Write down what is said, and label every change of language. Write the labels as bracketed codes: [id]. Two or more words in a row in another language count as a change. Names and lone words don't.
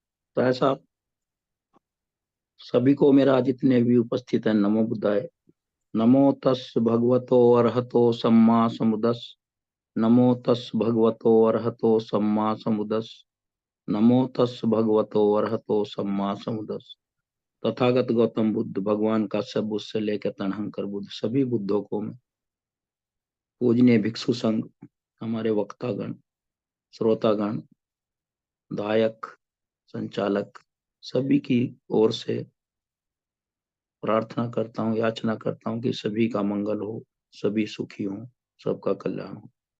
[hi] तो ऐसा सभी को मेरा जितने भी उपस्थित है [pi] नमो बुद्धाय। नमो तस् भगवतो अरहतो सम्मा समुदस। नमो तस् भगवतो अरहतो सम्मा समुदस। नमो तस् भगवतो अरहतो सम्मा समुदस। [hi] तथागत गौतम बुद्ध भगवान का सब बुद्ध से लेकर तनहंकर बुद्ध सभी बुद्धों को मैं पूजनीय भिक्षु संघ, हमारे वक्तागण, श्रोतागण, दायक, संचालक सभी की ओर से प्रार्थना करता हूँ, याचना करता हूँ कि सभी का मंगल हो, सभी सुखी हों, सबका कल्याण हो।